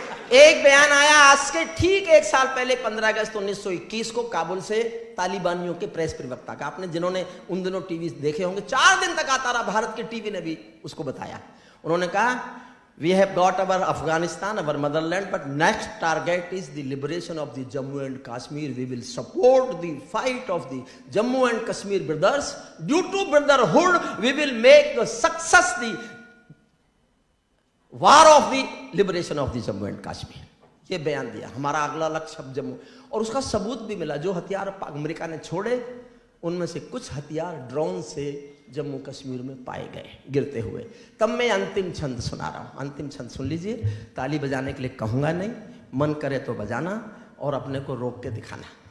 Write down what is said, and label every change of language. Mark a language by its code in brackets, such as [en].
[hi] एक बयान आया आज के ठीक 1 साल पहले 15 अगस्त 1921 को काबुल से तालिबानियों के प्रेस प्रवक्ता का। आपने जिन्होंने उन दिनों टीवी देखे होंगे, 4 दिन तक आता रहा, भारत के टीवी ने भी उसको बताया। उन्होंने कहा [en] We have got our Afghanistan, our motherland, but next target is the liberation of the Jammu and Kashmir. We will support the fight of the Jammu and Kashmir brothers. Due to brotherhood, we will make a success the war of the liberation of the Jammu and Kashmir. [hi] ये बयान दिया। हमारा अगला लक्ष्य अब जम्मू, और उसका सबूत भी मिला। जो हथियार अमेरिका ने छोड़े उनमें से कुछ हथियार ड्रोन से जम्मू कश्मीर में पाए गए गिरते हुए। तब मैं अंतिम छंद सुना रहा हूं। अंतिम छंद सुन लीजिए। ताली बजाने के लिए कहूंगा नहीं, मन करे तो बजाना और अपने को रोक के दिखाना।